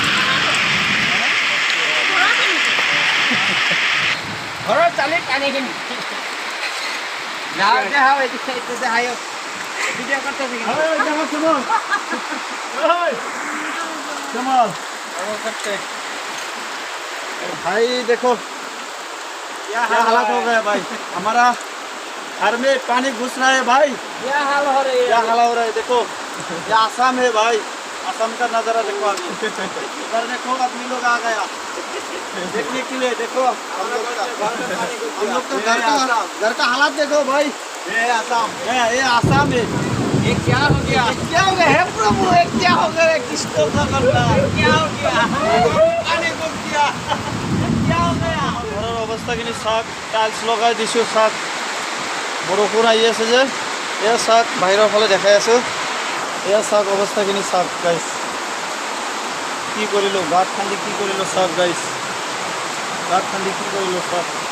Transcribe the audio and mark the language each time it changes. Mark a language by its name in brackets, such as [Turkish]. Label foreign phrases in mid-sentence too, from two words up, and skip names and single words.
[Assamese] ঘৰৰ চালিত পানীখিনি যাওঁ দেখাও, এইটো দেখাই ভিডিঅ' করতে करते। [Hindi] भाई देखो क्या हालत हो गया भाई, हमारा घर में पानी घुस रहा है भाई, क्या हाल हो रही क्या है? हाल हो रहा है। देखो ये आसाम है भाई, आसाम का नजारा देखो अभी। इधर देखो आदमी लोग आ गया देखने के लिए। देखो हम लोग का घर का हालात देखो भाई। ये आसाम है। ये क्या हो गया? क्या हो गया है प्रभु, ये क्या हो गया, किसको खबर ना, क्या हो गया? पानी घुस गया, क्या हो गया। [Assamese] ঘৰৰ অৱস্থাখিনি চাওক, টাইলছ লগাই দিছোঁ চাওক, বৰষুণ আহি আছে যে। এয়া চাওক, বাহিৰৰ ফালে দেখাই আছোঁ, এয়া চাওক অৱস্থাখিনি চাওক গাইছ। কি কৰিলোঁ, গাঁত খান্দি কি কৰিলোঁ চাওক গাইছ, গাঁত খান্দি কি কৰিলোঁ চাওক।